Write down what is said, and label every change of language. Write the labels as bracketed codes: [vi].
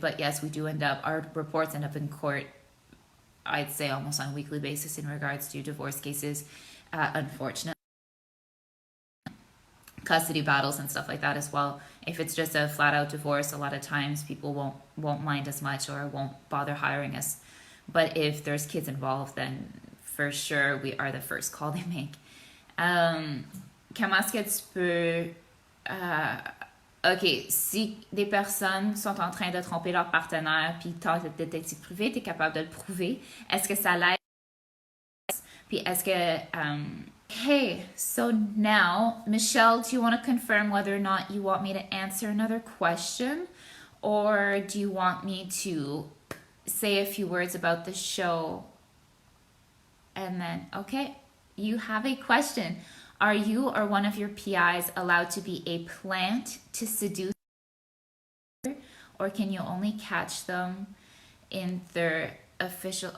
[en] But yes, we do end up, our reports end up in court, I'd say almost on a weekly basis in regards to divorce cases, unfortunately. custody battles and stuff like that as well. If it's just a flat out divorce, a lot of times people won't mind as much or won't bother hiring us. But if there's kids involved, then for sure we are the first call they make. [fr] Comment est-ce que tu peux... OK, si des personnes sont en train de tromper leur partenaire puis tentent de détective privé, tu es capable de le prouver. Est-ce que ça l'aide? Puis est-ce que... [en] Okay, so now, Michelle, do you want to confirm whether or not you want me to answer another question? Or do you want me to say a few words about the show? And then, okay, you have a question. Are you or one of your PIs allowed to be a plant to seduce, or can you only catch them in their official...